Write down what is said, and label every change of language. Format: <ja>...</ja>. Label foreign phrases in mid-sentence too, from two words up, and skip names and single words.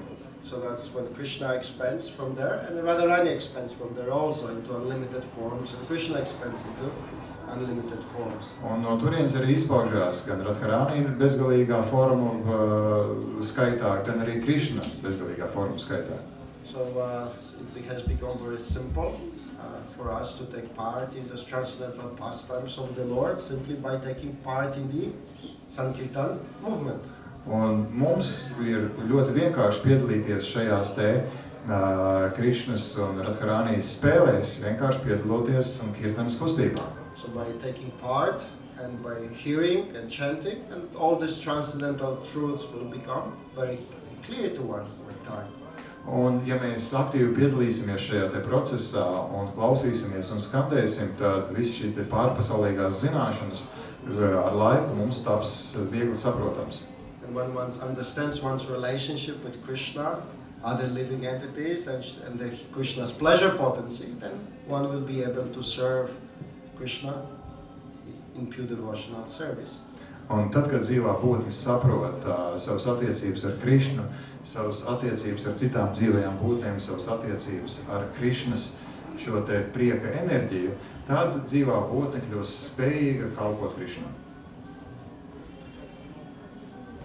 <en>So that's when Krishna expands from there, and Radharani expands from there also into unlimited forms, and Krishna expands into unlimited forms.</en> <lv>Un no turienes arī izpaužās gan Radharani bezgalīgā formu skaitā, gan arī Krishna bezgalīgā formu skaitā.</lv> <en>So it has become very simple for us to take part in this transcendental pastimes of the Lord simply by taking part in the Sankirtan movement.</en> <lv>Un mums ir ļoti vienkārši piedalīties šajās te Krishnas un Radharānijas spēlēs, vienkārši piedaloties Sankirtanas kustībā.</lv> <en>So by taking part and by hearing and chanting, and all these transcendental truths will become very clear to one with time.</en> <lv>Un ja mēs aktīvi piedalīsimies šajā te procesā un klausīsimies un skandēsim, tad visi šī te pārpasaulīgās zināšanas ar laiku mums taps viegli saprotams.</lv> <en>And when one understands one's relationship with Krishna, other living entities, and the Krishna's pleasure potency, then one will be able to serve Krishna in pure devotional service.</en> <lv>Un tad, kad dzīvā būtne saprot savas attiecības ar Krishnu, savas attiecības ar citām dzīvajām būtnēm, savas attiecības ar Krishnas šo te prieka enerģiju, tad dzīvā būtne kļūst spējīga kalpot Krishnam.</lv>